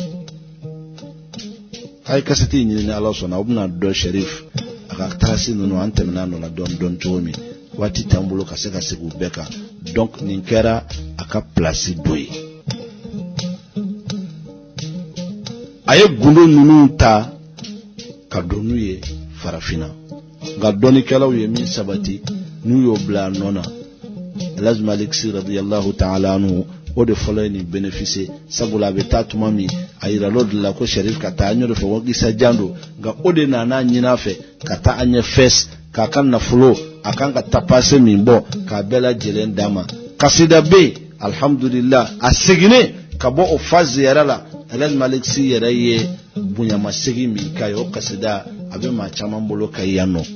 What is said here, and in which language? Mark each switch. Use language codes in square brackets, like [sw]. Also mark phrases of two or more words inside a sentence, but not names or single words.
[bm] A ye kasɛti ɲini ni Ala sɔnna o bɛna dɔn Sherif a ka taasi ninnu an tɛmɛna n'o la dɔɔni dɔɔni cogo min, waati t'an bolo ka se ka segin u bɛɛ kan, donc nin kɛra a ka place dɔ ye. A ye gundo ninnu ta ka don n'u ye farafinna, nka dɔnnikɛlaw ye min sabati n'u y'o bila a nɔ na. Elhadji Malick Sy [ar] رضي الله تعالى عنه [bm] o de fɔlɔ ye nin bénéficier, sabula a bɛ taa tuma min a yiral'o de la ko Sherif ka taa, an y'o de fɔ ko Isa jan don, nka o de nana ɲini a fɛ ka taa an ɲɛ fes k'a ka nafolo a kan ka tapase min bɔ k'a bɛɛ lajɛlen d'a ma. Kasida bɛ yen alhamdulillah, a seginnen ka bɔ o fa ziyara la, Elhadji Malick Sy yɛrɛ ye bonyamasegin min k'a ye, o kasida a bɛ maa caman bolo ka yan nɔ.